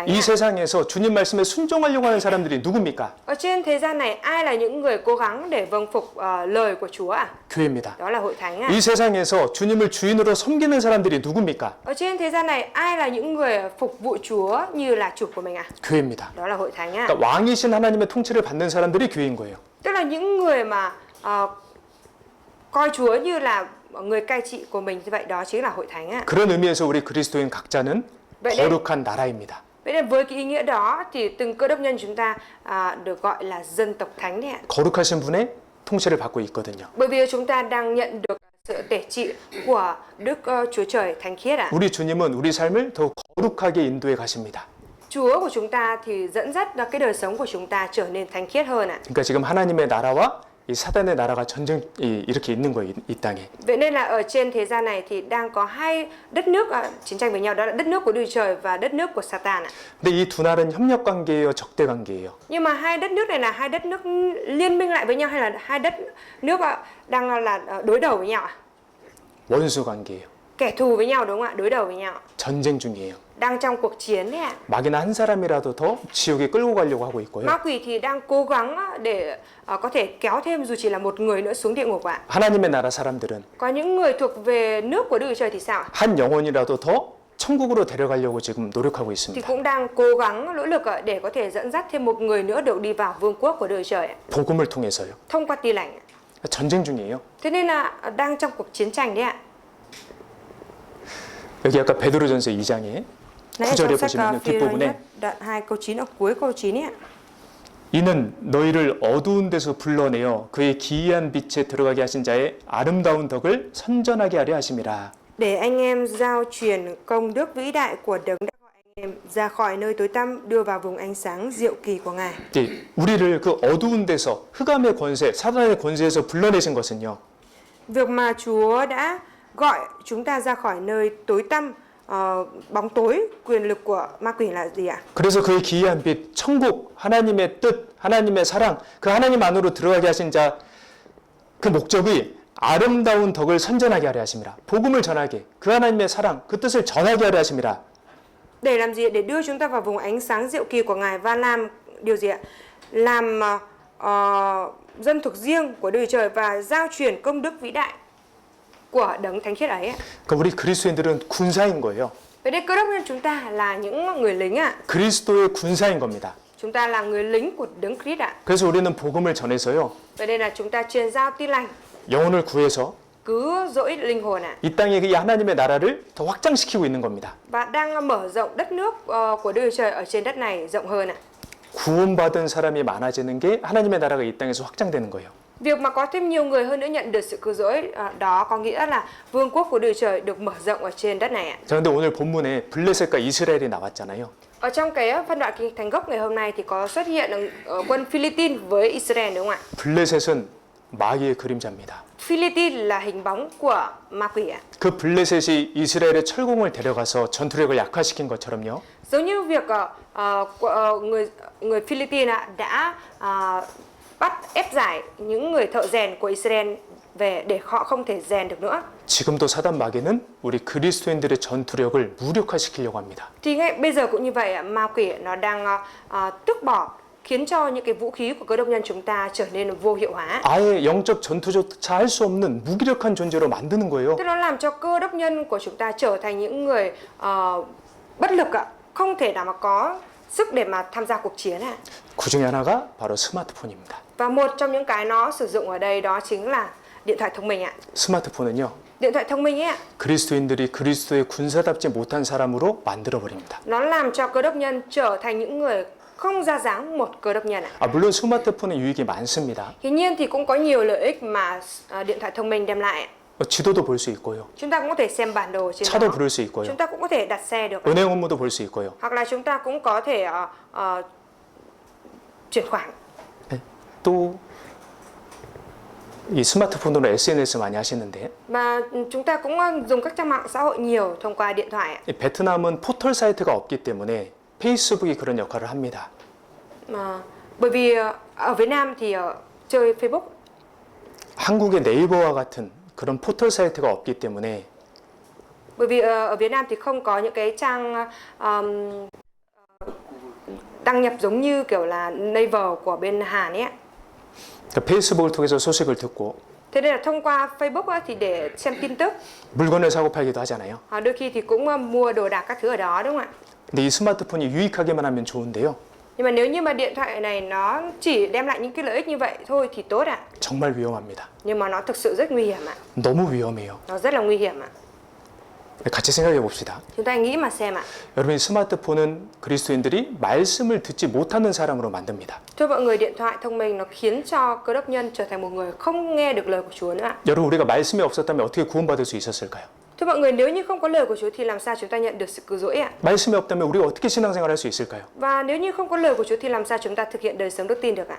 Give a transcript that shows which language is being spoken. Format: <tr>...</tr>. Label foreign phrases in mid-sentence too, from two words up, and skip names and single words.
<ko>이 ạ. 세상에서 주님 말씀에 순종하려고 하는 사람들이 누굽니까?</ko> <vi>Ở trên thế gian này, ai là những người cố gắng để vâng phục lời của Chúa ạ?</vi> <ko>교회입니다.</ko> <vi>Đó là hội thánh ạ.</vi> <ko>이 세상에서 주님을 주인으로 섬기는 사람들이 누굽니까?</ko> <vi>Ở trên thế gian này, ai là những người phục vụ Chúa như là chủ của mình ạ?</vi> <ko>교회입니다.</ko> <vi>Đó là hội thánh ạ.</vi> <ko>그러니까 왕이신 하나님의 통치를 받는 사람들이 교회인 거예요.</ko> <vi>Tức là những người mà coi Chúa như là người cai trị của mình, như vậy đó chính là hội thánh ạ.</vi> <ko>그런 의미에서 우리 그리스도인 각자는</ko> <vi>Vậy nên,</vi> <ko>거룩한 나라입니다.</ko> <vi>vậy nên với cái ý nghĩa đó thì từng cơ đốc nhân chúng ta được gọi là dân tộc thánh đấy ạ.</vi> <ko>거룩하신 분의 통치를 받고 있거든요.</ko> <vi>Bởi vì chúng ta đang nhận được sự tể trị của Đức Chúa Trời thánh khiết ạ.</vi> <ko>우리 주님은 우리 삶을 더 거룩하게 인도해 가십니다.</ko> <vi>Chúa của chúng ta thì dẫn dắt cái đời sống của chúng ta trở nên thánh khiết hơn ạ.</vi> <ko>그러니까 지금 하나님의 나라와 이 사단의 나라가 전쟁 이렇게 있는 거예요, 이 땅에.</ko> <vi>Vậy nên là ở trên thế gian này thì đang có hai đất nước chiến tranh với nhau, đó là đất nước của Đức Trời và đất nước của Satan ạ.</vi> <ko>근데 이 두 나라는 협력 관계예요, 적대 관계예요.</ko> <vi>Nhưng mà hai đất nước này là hai đất nước liên minh lại với nhau hay là hai đất nước đang là đối đầu với nhau ạ?</vi> <ko>원수 관계예요.</ko> <vi>Kẻ thù với nhau, đúng không ạ? Đối đầu với nhau.</vi> <ko>전쟁 중이에요.</ko> <vi>Đang trong cuộc chiến đấy ạ.</vi> <ko>마귀는 한 사람이라도 더 지옥에 끌고 가려고 하고 있고요.</ko> <vi>Ma quỷ thì đang cố gắng để có thể kéo thêm dù chỉ là một người nữa xuống địa ngục ạ.</vi> <ko>하나님의 나라 사람들은</ko> <vi>Có những người thuộc về nước của Đức Chúa Trời thì sao ạ?</vi> <ko>한 영혼이라도 더 천국으로 데려가려고 지금 노력하고</ko> <vi>thì</vi> <ko>있습니다.</ko> <vi>cũng đang cố gắng nỗ lực để có thể dẫn dắt thêm một người nữa được đi vào vương quốc của đời trời ạ.</vi> <ko>복음을 통해서요.</ko> <vi>Thông qua tin lành.</vi> <ko>전쟁 중이에요.</ko> <vi>Thế nên là đang trong cuộc chiến tranh đấy ạ.</vi> <ko>여기 아까 베드로전서 2장에</ko> <vi>Nãy</vi> <ko>9절에</ko> <vi>trong sách</vi> <ko>보시면</ko> <vi>Phi-rơ</vi> <ko>뒷부분에</ko> <vi>nhất đoạn 2 câu 9 ở cuối câu 9 ấy ạ.</vi> <ko>이는 너희를 어두운 데서 불러내어 그의 기이한 빛에 들어가게 하신 자의 아름다운 덕을 선전하게 하려 하심이라.</ko> <vi>Để anh em giao truyền công đức vĩ đại của đấng đã gọi anh em ra khỏi nơi tối tăm đưa vào vùng ánh sáng diệu kỳ của Ngài.</vi> <ko>우리를 그 어두운 데서 흑암의 권세, 사단의 권세에서 불러내신 것은요.</ko> <vi>Việc mà Chúa đã gọi chúng ta ra khỏi nơi tối tăm, bóng tối, quyền lực của ma quỷ là gì ạ?</vi> <ko>그래서 그의 기이한 빛, 천국, 하나님의 뜻, 하나님의 사랑, 그 하나님 안으로 들어가게 하신 자, 그 목적이 아름다운 덕을 선전하게 하려 하심이라. 복음을 전하게, 그 하나님의 사랑, 그 뜻을 전하게 하려 하심이라.</ko> <vi>Để làm gì? Để đưa chúng ta vào vùng ánh sáng diệu kỳ của Ngài và làm điều gì ạ? Làm dân thuộc riêng của đời trời và giao truyền công đức vĩ đại của đấng thánh khiết ấy.</vi> <ko>그러니까 우리 그리스도인들은 군사인 거예요.</ko> <vi>Vậy đây cơ đốc nhân chúng ta là những người lính ạ.</vi> <ko>그리스도의 군사인 겁니다.</ko> <vi>Chúng ta là người lính của đấng Christ ạ.</vi> <ko>그래서 우리는 복음을 전해서요.</ko> <vi>Vậy nên là chúng ta truyền giao tin lành,</vi> <ko>영혼을 구해서</ko> <vi>cứu rỗi linh hồn ạ.</vi> <ko>이 땅에 이 하나님의 나라를 더 확장시키고 있는 겁니다.</ko> <vi>Và đang mở rộng đất nước của đời trời ở trên đất này rộng hơn ạ.</vi> <ko>구원받은 사람이 많아지는 게 하나님의 나라가 이 땅에서 확장되는 거예요.</ko> <vi>Việc mà có thêm nhiều người hơn nữa nhận được sự cứu rỗi đó có nghĩa là vương quốc của đời trời được mở rộng ở trên đất này ạ.</vi> <ko>자, 근데 오늘 본문에 블레셋과 이스라엘이 나왔잖아요.</ko> <vi>Ở trong cái phân đoạn kinh thánh gốc ngày hôm nay thì có xuất hiện quân Philippines với Israel đúng không ạ?</vi> <ko>블레셋은 마귀의 그림자입니다.</ko> <vi>Philippines là hình bóng của ma quỷ ạ.</vi> <ko>그 블레셋이 이스라엘의 철공을 데려가서 전투력을 약화시킨 것처럼요.</ko> <vi>Giống như việc người Philippines đã bắt ép giải những người thợ rèn của Israel về để họ không thể rèn được nữa.</vi> <ko>지금도 사단 마귀는 우리 그리스도인들의 전투력을 무력화시키려고 합니다.</ko> <vi>Thì ngay bây giờ cũng như vậy ạ, ma quỷ nó đang tước bỏ, khiến cho những cái vũ khí của cơ đốc nhân chúng ta trở nên vô hiệu hóa.</vi> <ko>아예 영적 전투조차 할 수 없는 무기력한 존재로 만드는 거예요.</ko> <vi>Tức nó làm cho cơ đốc nhân của chúng ta trở thành những người bất lực ạ, không thể nào mà có sức để mà tham gia cuộc chiến ạ.</vi> <ko>그 중에 하나가 바로 스마트폰입니다.</ko> <vi>Và một trong những cái nó sử dụng ở đây đó chính là điện thoại thông minh ạ.</vi> <ko>스마트폰은요.</ko> <vi>Điện thoại thông minh ấy ạ,</vi> <ko>그리스도인들이 그리스도의 군사답지 못한 사람으로 만들어 버립니다.</ko> <vi>nó làm cho cơ đốc nhân trở thành những người không ra dáng một cơ đốc nhân ạ.</vi> <ko>물론 스마트폰의 유익이 많습니다.</ko> <vi>Tuy nhiên thì cũng có nhiều lợi ích mà điện thoại thông minh đem lại ạ.</vi> <ko>지도도 볼 수 있고요.</ko> <vi>Chúng ta cũng có thể xem bản đồ trên</vi> <ko>차도</ko> <vi>đó.</vi> <ko>부를 수 있고요.</ko> <vi>Chúng ta cũng có thể đặt xe được.</vi> <ko>은행 업무도 볼 수 있고요.</ko> <vi>Hoặc là chúng ta cũng có thể chuyển khoản.</vi> <ko>또 이 스마트폰으로 SNS 많이 하시는데</ko> <vi>Và chúng ta cũng dùng các trang mạng xã hội nhiều thông qua điện thoại ạ.</vi> <ko>이 베트남은 포털 사이트가 없기 때문에 페이스북이 그런 역할을 합니다.</ko> <vi>Bởi vì ở Việt Nam thì chơi Facebook.</vi> <ko>한국의 네이버와 같은 그런 포털 사이트가 없기 때문에</ko> <vi>Bởi vì ở Việt Nam thì không có những cái trang đăng nhập giống như kiểu là Naver của bên Hàn ấy ạ.</vi> <ko>페이스북을 통해서 소식을 듣고</ko> <vi>Thế nên là thông qua Facebook ấy, thì để xem tin tức.</vi> <ko>물건을 사고 팔기도 하잖아요.</ko> <vi>Đôi khi thì cũng mua đồ đạc các thứ ở đó đúng không ạ?</vi> <ko>근데 이 스마트폰이 유익하게만 하면 좋은데요.</ko> <vi>Nhưng mà nếu như mà điện thoại này nó chỉ đem lại những cái lợi ích như vậy thôi thì tốt ạ.</vi> <ko>정말 위험합니다.</ko> <vi>Nhưng mà nó thực sự rất nguy hiểm ạ.</vi> <ko>너무 위험해요.</ko> <vi>Nó rất là nguy hiểm ạ.</vi> <ko>같이 생각해 봅시다.</ko> <vi>Chúng ta nghĩ mà xem ạ.</vi> <ko>여러분, 이 스마트폰은 그리스도인들이 말씀을 듣지 못하는 사람으로 만듭니다.</ko> <vi>Thưa mọi người, điện thoại thông minh nó khiến cho cơ đốc nhân trở thành một người không nghe được lời của Chúa nữa ạ.</vi> <ko>여러분, 우리가 말씀이 없었다면 어떻게 구원받을 수 있었을까요?</ko> <vi>Thưa mọi người, nếu như không có lời của Chúa thì làm sao chúng ta nhận được sự cứu rỗi ạ?</vi> <ko>말씀이 없다면 우리가 어떻게 신앙생활할 수 있을까요?</ko> <vi>Và nếu như không có lời của Chúa thì làm sao chúng ta thực hiện đời sống đức tin được ạ?</vi>